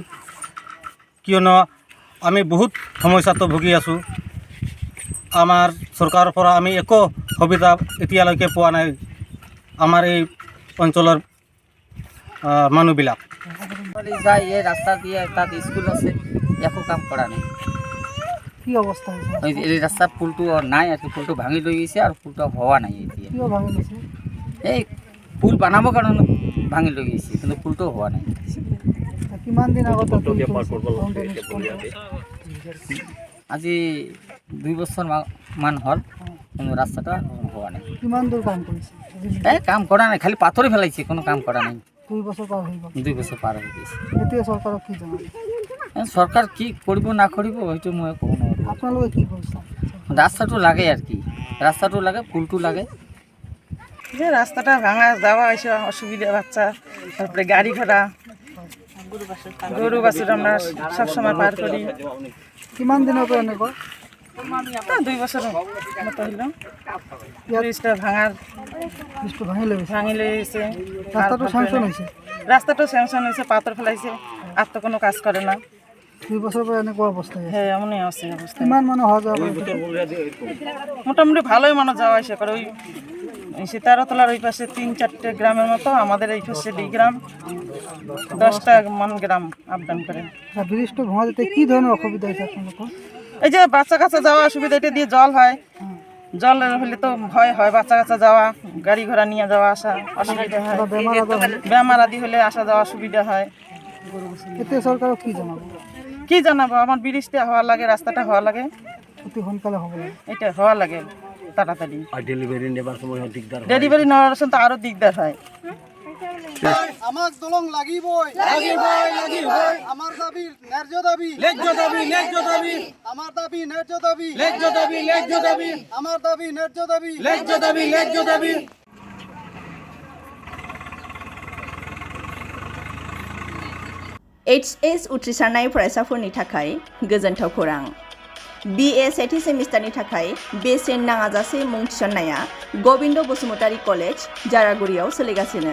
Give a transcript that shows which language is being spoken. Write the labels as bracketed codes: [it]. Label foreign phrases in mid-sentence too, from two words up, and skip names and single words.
[as] কিয়নো আমি বহুত সমস্যাটো ভুগি আছোঁ। আমাৰ চৰকাৰৰ পৰা আমি একো সুবিধা এতিয়ালৈকে পোৱা নাই আমাৰ এই অঞ্চলৰ মানুহবিলাক। [bn] যায় এই রাস্তা দিয়ে, তাত স্কুল আছে, একো কাম করা নেই। [as] কি অবস্থা হৈছে? [bn] এই রাস্তার পুলটো নাই আর কি, [as] পুলটো ভাঙি লৈ গৈছে আৰু পুলটো হওয়া নাই। এতিয়া কিয় ভাঙি গৈছে? এই পুল বানাবৰ কাৰণে ভাঙি লৈ গৈছে, কিন্তু পুলটো হোৱা নাই। কিমান দিন আগত আজি 2 বছৰ মান হ'ল, কিন্তু ৰাস্তাটা হোৱা নাই। কিমান দূৰ কাম কৰিছে? এই কাম কৰা নাই, খালি পাথৰে পেলাইছে, কোনো কাম কৰা নাই। 2 বছৰ পাৰ হৈ গ'ল। 2 বছৰ পাৰ হৈ গৈছে। এতিয়া চৰকাৰক কি জনাব? চৰকাৰ কি কৰিব না কৰিব সেইটো মই ক'ব নোৱাৰোঁ। আপোনালোকে কি কৰিছে? [bn] রাস্তাটো লাগে আর কি, রাস্তাটো লাগে, পুলটো লাগে। যে রাস্তাটা ভাঙা যাওয়া আসা অসুবিধা, বাচ্চা, তারপরে গাড়ি ঘোড়া, গরু বাছুর আমরা সবসময় পার করি। [as] কিমান দিনৰ পৰা এনেকুৱা? [bn] 2 বছর মতো হইল ব্রিজটা ভাঙি লইছে। [as] ৰাস্তাটো স্যাংচন হৈছে? [bn] রাস্তাটা স্যাংশন হয়েছে, পাথর ফেলাইছে, আর তো কোনো কাজ করে না। [as] 2 বছর পৰা এনেকুৱা অৱস্থা হৈছে? [bn] হ্যাঁ, এমনই আছে অবস্থা। [as] কিমান মানুহ অহা যোৱা কৰে? [bn] মোটামুটি ভালোই মানুষ যাওয়া আসা করে। ওই সীতারতলার ওই পাশে 3-4টে গ্রামের মতো, আমাদের এই পাশে 2 গ্রাম, 10টা গ্রাম আপ ডাউন করে। ব্রিজটো ভাঙা যেতে কি ধরনের অসুবিধা হয়েছে আপনাদের? এই যে বাচ্চা কাচ্চা যাওয়া অসুবিধা, এটা দিয়ে জল হয়, জল হলে তো ভয় হয়, বাচ্চা কাচ্চা যাওয়া, গাড়ি ঘোড়া নিয়ে যাওয়া আসা অসুবিধা হয়। বেমার আদি হলে আসা যাওয়া অসুবিধা হয়। এতে সরকারক কি জানাবো? কি জানাবো, আমার ব্রিজটা হওয়া লাগে, রাস্তাটা হওয়া লাগে, অতি সোনকালে হবে। এটা হওয়া লাগে তাড়াতাড়ি। আর ডেলিভারি নেবার সময় দিকদার ডেলিভারি নেওয়ার সময় তো আরো দিকদার হয়। [as] আমাক দলং লাগিবই, [bn] আমার দাবি ন্যায্য দাবি, আমার দাবি ন্যায্য দাবি, আমার দাবি ন্যায্য দাবি। [brx] HS उथ्रिसारनाय फरायसाफोरनि थाखाय गोजोनथाव खौरां। BA सेथि सेमिस्टारनि थाखाय बेसेन नाङाजासे मुं थिसननाया गबिन्द बसुमतारी कलेज जारागुरियाव सोलिगासिनो।